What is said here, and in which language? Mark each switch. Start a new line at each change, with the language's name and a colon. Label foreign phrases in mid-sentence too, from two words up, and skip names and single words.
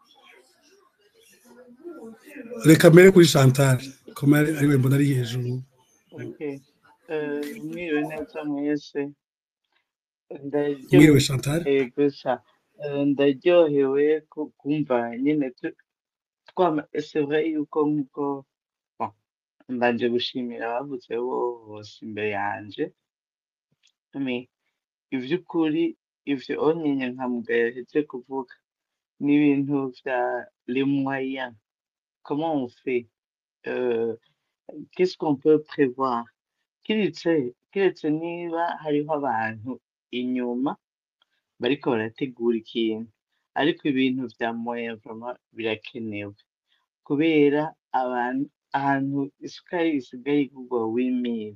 Rundi: Reka mbere kuri Chantal koma ari we mbona ari hejuru. Okay. Mwiriwe neza mwese. Mwiriwe Chantal. Gusa ndaryohewe kumva nyine
French: c'est vrai
Rundi: yuko nkuko mbanje gushimira abavuze bose imbere yanje. Ivy'ukuri ivyo onyenye nkamugaheje kuvuga ni ibintu vya
French: les moyens. Comment on fait? Qu'est-ce qu'on peut prévoir?
Rundi: Kiretse niba hariho abantu inyuma bariko barategura ikintu, ariko ibintu vya
French: moyen vraiment
Rundi: birakenewe kubera ahantu isukari isigaye igurwa 8,000.